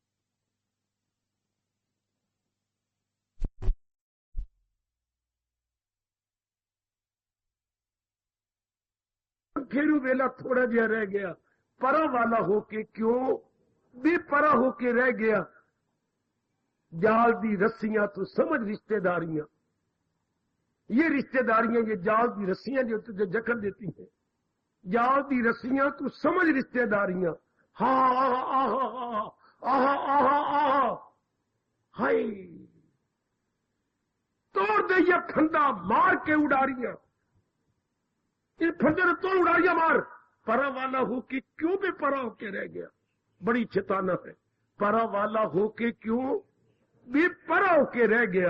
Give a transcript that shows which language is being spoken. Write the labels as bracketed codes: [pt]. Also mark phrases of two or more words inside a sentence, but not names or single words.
[pa] ਫੇਰੂ ਵੇਲਾ ਥੋੜ੍ਹਾ ਜਿਹਾ [hi] रह गया, परा वाला होके क्यों बेपरा होके रह गया। [pa] ਜਾਲ ਦੀ ਰੱਸੀਆਂ [hi] तो समझ रिश्तेदारियां, ये रिश्तेदारियां, ये [pa] ਜਾਲ ਦੀ ਰੱਸੀਆਂ [hi] जो तुझे जकड़ देती हैं। [pa] ਜਾਲ ਦੀ ਰੱਸੀਆਂ ਤੂੰ ਸਮਝ ਰਿਸ਼ਤੇਦਾਰੀਆਂ। [hi] हा आहा आहा आहा आहा, हाय तोड़ दे ये फंदा, मार के उड़ारियां। ये फंदे ने तो उड़ारियां मार। परा वाला होके क्यों बेपरा होके रह गया। बड़ी चेताना है। परा वाला होके क्यों बेपरा होके रह गया।